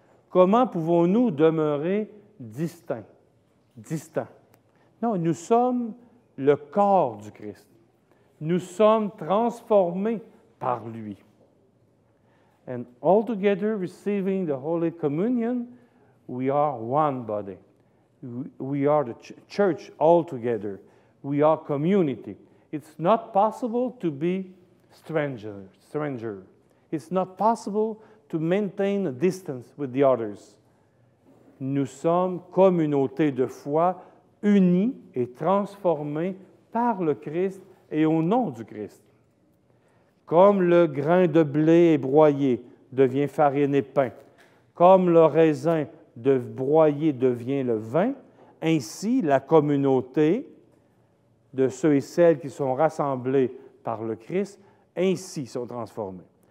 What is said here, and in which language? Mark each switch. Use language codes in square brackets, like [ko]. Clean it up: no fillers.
[fr] Comment pouvons-nous demeurer distants? Non, nous sommes le corps du Christ. Nous sommes transformés par lui. [en] And altogether receiving the Holy Communion, We are one body. We are the church all together. We are community. It's not possible to be stranger. It's not possible to maintain a distance with the others. [fr] Nous sommes communauté de foi unis et transformés par le Christ et au nom du Christ. Comme le grain de blé est broyé devient farine et pain, comme le raisin de broyé devient le vin, ainsi la communauté de ceux et celles qui sont rassemblés par le Christ, ainsi sont transformés.